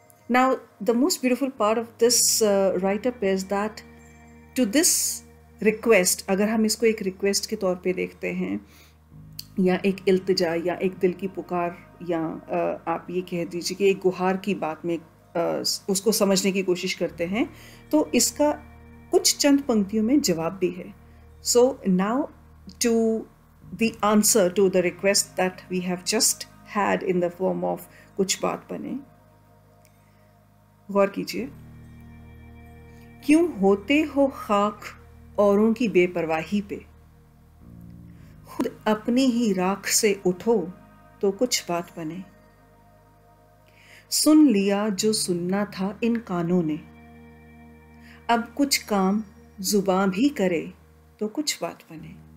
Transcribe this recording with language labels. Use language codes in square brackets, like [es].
[en] Now, the most beautiful part of this write-up is that to this request, [hi] अगर हम इसको एक request के तौर पे देखते हैं या एक इल्तिजा या एक दिल की पुकार या आप ये कह दीजिए कि एक गुहार की बात में उसको समझने की कोशिश करते हैं, तो इसका कुछ चंद पंक्तियों में जवाब भी है. [en] So now to the answer to the request that we have just had in the form of [hi] कुछ बात बने. गौर कीजिए. क्यों होते हो खाक औरों की बेपरवाही पे, खुद अपनी ही राख से उठो तो कुछ बात बने. सुन लिया जो सुनना था इन कानों ने, अब कुछ काम जुबां भी करे तो कुछ बात बने.